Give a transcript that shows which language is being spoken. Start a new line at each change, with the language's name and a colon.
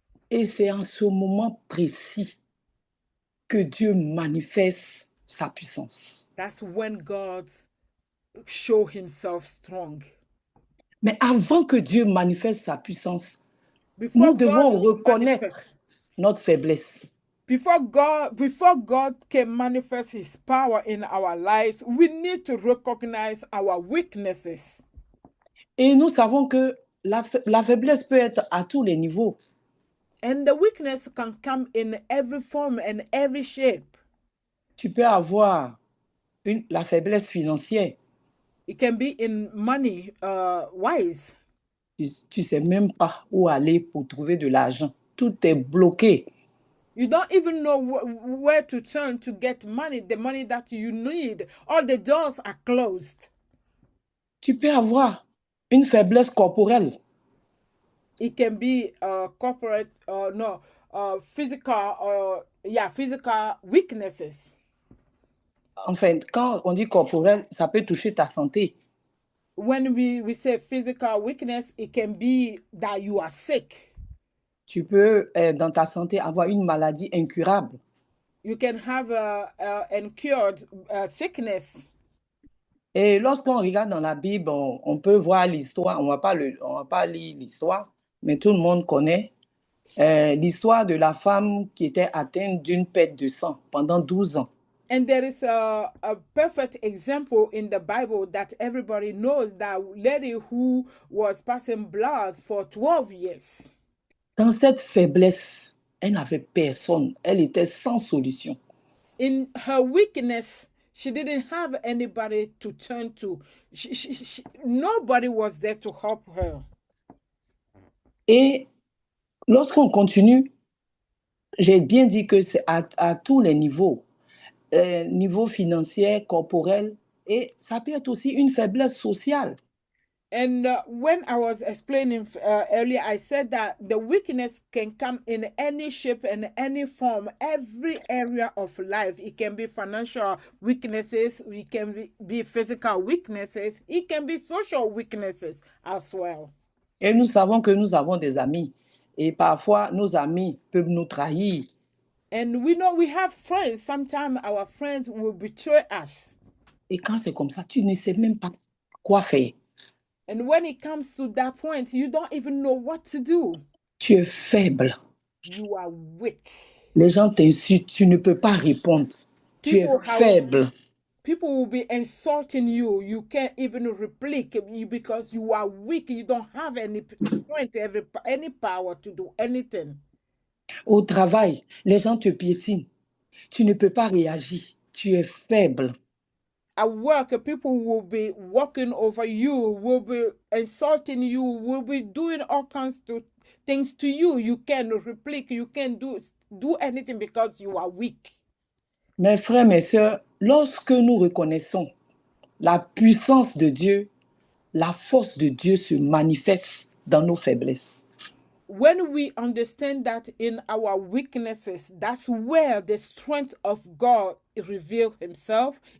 French: Et c'est en ce moment précis que Dieu manifeste sa puissance.
English: That's when God show himself strong.
French: Mais avant que Dieu manifeste sa puissance, nous devons reconnaître notre faiblesse.
English: Before God can manifest his power in our lives, we need to recognize our weaknesses.
French: Et nous savons que la faiblesse peut être à tous les niveaux.
English: And the weakness can come in every form and every shape.
French: Tu peux avoir la faiblesse financière.
English: It can be in money wise.
French: Tu sais même pas où aller pour trouver de l'argent. Tout est bloqué.
English: You don't even know where to turn to get money, the money that you need. All the doors are closed.
French: Tu peux avoir une faiblesse corporelle.
English: It can be corporate, physical, physical weaknesses.
French: Enfin, quand on dit corporel, ça peut toucher ta santé.
English: When we say physical weakness, it can be that you are sick.
French: Tu peux, dans ta santé, avoir une maladie incurable.
English: You can have a incurable sickness.
French: Et lorsqu'on regarde dans la Bible, on peut voir l'histoire. On va pas lire l'histoire, mais tout le monde connaît l'histoire de la femme qui était atteinte d'une perte de sang pendant 12 ans.
English: And there is a perfect example in the Bible that everybody knows, that lady who was passing blood for 12 years.
French: Dans cette faiblesse, elle n'avait personne. Elle était sans solution.
English: In her weakness, she didn't have anybody to turn to. Nobody was there to help her.
French: Et lorsqu'on continue, j'ai bien dit que c'est à tous les niveaux. Niveau financier, corporel, et ça peut être aussi une faiblesse sociale.
English: And when I was explaining earlier, I said that the weakness can come in any shape and any form, every area of life. It can be financial weaknesses, it can be physical weaknesses, it can be social weaknesses as well.
French: Et nous savons que nous avons des amis, et parfois nos amis peuvent nous trahir.
English: And we know we have friends. Sometimes our friends will betray us.
French: Et quand c'est comme ça, tu ne sais même pas quoi faire.
English: And when it comes to that point, you don't even know what to do.
French: Tu es faible.
English: You are weak.
French: Les gens t'insultent, tu ne peux pas répondre. Tu es faible.
English: People will be insulting you. You can't even reply because you are weak. You don't have any strength, any power to do anything.
French: Au travail, les gens te piétinent. Tu ne peux pas réagir. Tu es faible.
English: At work, people will be walking over you, will be insulting you, will be doing all kinds of things to you. You can't reply. You can't do anything because you are weak.
French: Mes frères, mes sœurs, lorsque nous reconnaissons la puissance de Dieu, la force de Dieu se manifeste dans nos faiblesses.
English: When we understand that in our weaknesses, that's where the strength of God reveals itself.